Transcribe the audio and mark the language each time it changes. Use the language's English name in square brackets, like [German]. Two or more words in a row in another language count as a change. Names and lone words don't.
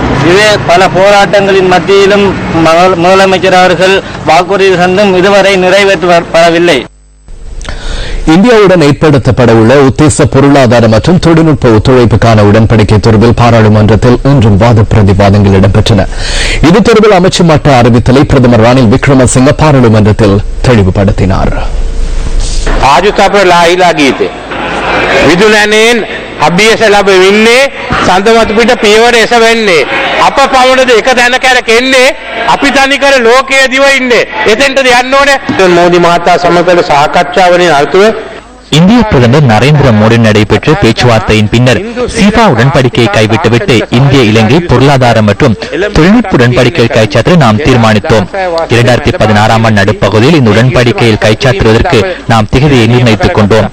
[Tamil] இதே பல போராட்டங்களின் மத்தியிலும் முதலமைச்சர் அவர்கள் வாக்குறுதி தந்தும் இதுவரை நிறைவேற்றப்படவில்லை. இந்தியாவுடன் ஏற்படுத்தப்பட உள்ள உத்தேச பொருளாதார மற்றும் தொழில்நுட்ப ஒத்துழைப்புக்கான உடன்படிக்கை தொடர்பில் பாராளுமன்றத்தில் இன்றும் வாத பிரதிவாதங்கள் இடம்பெற்றன. இது தொடர்பில் அமைச்சர் மட்ட அறிவித்தலை பிரதமர் ரணில் விக்ரமசிங்க பாராளுமன்றத்தில் தெளிவுபடுத்தினார். [Sinhala] අභියස ලැබෙන්නේ සඳමතු පිට පියවර එසවෙන්නේ අප පවුණද එක තැන කැරක එන්නේ අපි තනිකර ලෝකයේ දිව ඉන්නේ එතෙන්ට යන්න ඕනේ. මෝදි මහතා සමග සාකච්ඡාවලින් අර්ථව [Tamil] இந்திய பிரதமர் நரேந்திர மோடி நடைபெற்ற பேச்சுவார்த்தையின் பின்னர் சீபா உடன்படிக்கையை கைவிட்டுவிட்டு இந்திய இலங்கை பொருளாதார மற்றும் தொழில்நுட்ப உடன்படிக்கையில் கைச்சாற்ற நாம் தீர்மானித்தோம். 2016ஆம் ஆண்டு நடுப்பகுதியில் இந்த உடன்படிக்கையில் கைச்சாற்றுவதற்கு நாம் திகதியை நிர்ணயித்துக் கொண்டோம்.